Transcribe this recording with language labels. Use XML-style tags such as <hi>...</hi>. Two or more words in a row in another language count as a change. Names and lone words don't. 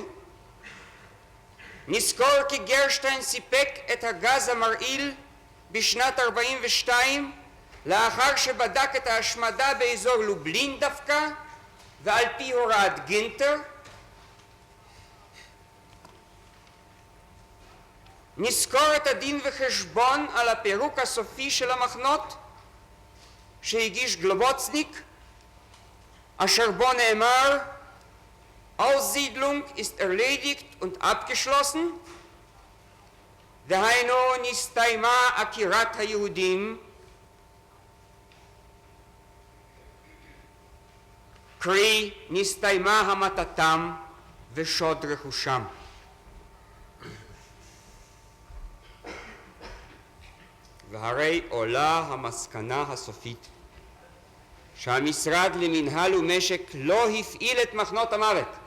<he>נזכור כי גרשטיין סיפק את הגז המרעיל בשנת 42 לאחר שבדק את ההשמדה באזור לובלין דווקא ועל פי הוראת גינטר. נזכור את הדין וחשבון על הפירוק הסופי של המחנות שהגיש גלובוצניק אשר בו נאמר</he> <de>Aussiedlung ist erledigt und abgeschlossen,</de> <he>דהיינו נסתיימה עקירת היהודים, קרי נסתיימה המתתם ושוד רכושם. והרי עולה המסקנה הסופית שהמשרד למינהל ומשק לא הפעיל את מחנות המוות.</he>